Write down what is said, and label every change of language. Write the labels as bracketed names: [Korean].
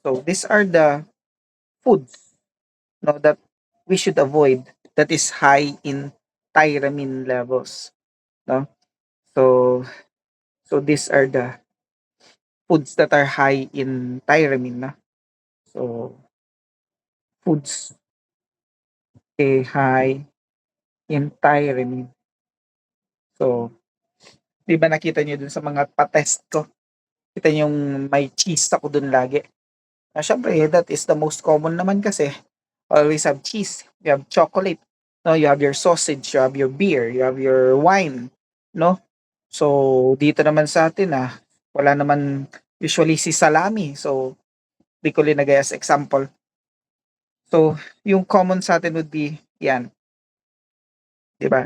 [English] So these are the foods, no, that we should avoid that is high in tyramine levels, no. So these are the foods that are high in tyramine, no. So foods high in tyramine. [Filipino] So 'di ba nakita niyo dun sa mga pa-test ko, kita niyo yung may cheese ako dun lagi. Siyempre [English] that is the most common [Filipino] naman kasi [English] always have cheese, you have chocolate, no, you have your sausage, you have your beer, you have your wine, no. [Filipino] So, dito naman sa'tin, wala naman usually si salami. So, di ko linagay as example. So, yung common sa'tin [English] would be [Filipino] 'yan, 'di ba?